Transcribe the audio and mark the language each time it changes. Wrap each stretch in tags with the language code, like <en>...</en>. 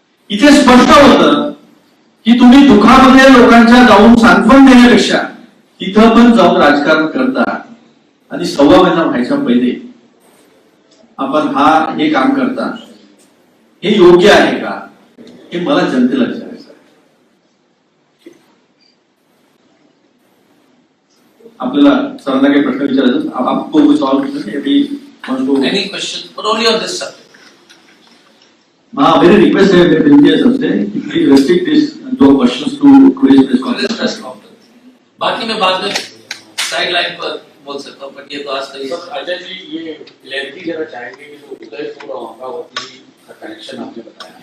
<mr>इथे स्पष्ट होतं की तुम्ही दुःखामध्ये लोकांच्या जाऊन सांत्वन देण्यापेक्षा तिथं पण जाऊन राजकारण करता आणि 1.25 महिना व्हायच्या पहिले आपण हे काम करता, हे योग्य आहे का? हे मला जनतेला विचारायचं आहे। आपल्याला सरांना काही प्रश्न विचारायचं,</mr> <hi>आपको कुछ सवाल पूछना है अभी?</hi> <en>Any question, but only on this subject.</en> <hi>हाँ, मेरी रिक्वेस्ट है, मेरी विनती है सबसे कि</hi> <en>Please restrict this दो questions to today's press conference.</en> <hi>बाकी मैं बाद में साइड लाइन पर बोल सकता हूँ, बट ये तो आज तक। अजय जी, ये क्लैरिटी जरा चाहेंगे कि जो उदयपुर और अमरावती का कनेक्शन आपने बताया,</hi>